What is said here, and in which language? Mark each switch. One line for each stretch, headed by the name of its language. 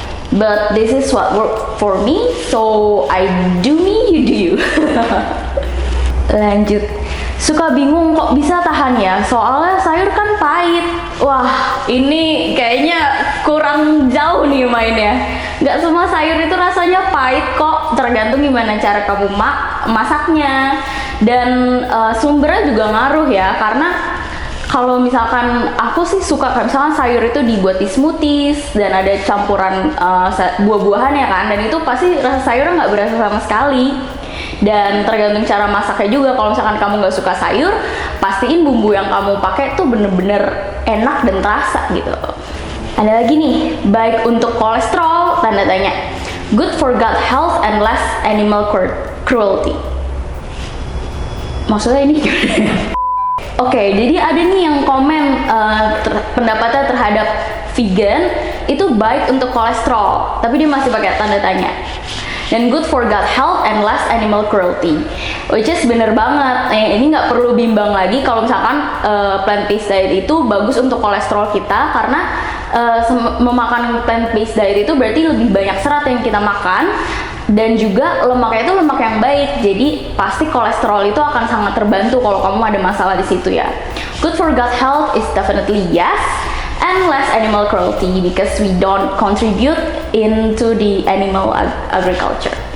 English: But this is what work for me, so I do me, you do you.
Indonesian: Lanjut. Suka bingung kok bisa tahan ya, soalnya sayur kan pahit. Wah, ini kayaknya kurang jauh nih mainnya. Gak semua sayur itu rasanya pahit kok, tergantung gimana cara kamu masaknya. Dan sumbernya juga ngaruh ya, karena kalau misalkan aku sih suka kayak misalkan sayur itu dibuat di smoothies dan ada campuran buah-buahan ya kan, dan itu pasti rasa sayurnya nggak berasa sama sekali. Dan tergantung cara masaknya juga. Kalau misalkan kamu nggak suka sayur, pastiin bumbu yang kamu pakai tuh bener-bener enak dan terasa gitu. Ada lagi nih, baik untuk kolesterol, tanda tanya.
English: Good for gut health and less animal cruelty.
Indonesian: Maksudnya ini gimana? Oke, jadi ada nih yang komen pendapatnya terhadap vegan itu baik untuk kolesterol, tapi dia masih pakai tanda tanya. Dan
English: good for gut health and less animal cruelty, which is
Indonesian: bener banget. Ini nggak perlu bimbang lagi kalau misalkan plant-based diet itu bagus untuk kolesterol kita, karena memakan plant-based diet itu berarti lebih banyak serat yang kita makan, dan juga lemaknya itu lemak yang baik. Jadi pasti kolesterol itu akan sangat terbantu kalau kamu ada masalah di situ ya.
English: Good for gut health is definitely yes. And less animal cruelty because we don't contribute into the animal agriculture.